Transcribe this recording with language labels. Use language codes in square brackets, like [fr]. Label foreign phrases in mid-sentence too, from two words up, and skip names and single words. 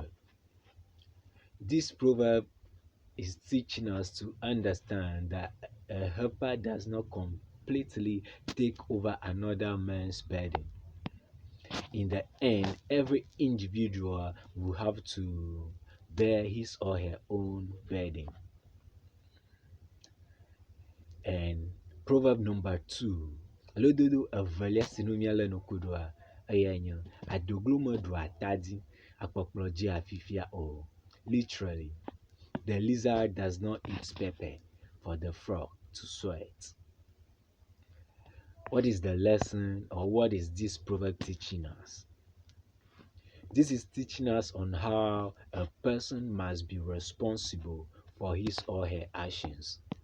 [en] This proverb is teaching us to understand that a helper does not completely take over another man's burden. In the end, every individual will have to bear his or her own burden. And proverb number 2, [ee] lododo evelia si nu míale nuku ɖoa eye nye adoglo meɖoa atadi akpɔkplɔ dzi afifia o. [en] Literally, the lizard does not eat pepper for the frog to sweat. What is the lesson, or what is this proverb teaching us? This is teaching us on how a person must be responsible for his or her actions.